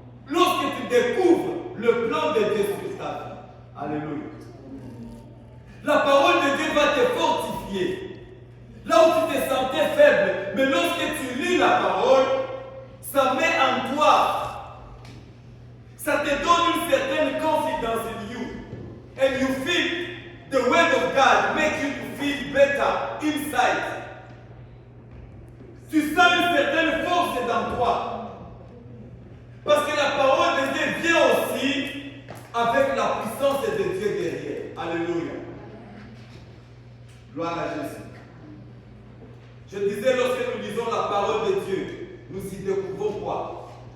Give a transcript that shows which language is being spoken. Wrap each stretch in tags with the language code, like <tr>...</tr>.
<fr>Lorsque tu découvres le plan de Dieu sur ta vie. Alléluia. La parole de Dieu va te fortifier. Là où tu te sentais faible, mais lorsque tu lis la parole, ça met en toi. Ça te donne une certaine</fr> <en>confidence in you. And you feel the word of God make you to feel better inside.</en> <fr>Tu sens une certaine force dans toi. Parce que la parole de Dieu vient aussi avec la puissance de Dieu derrière. Alléluia. Gloire à Jésus. Je disais, lorsque nous lisons la parole de Dieu, nous y découvrons quoi?</fr>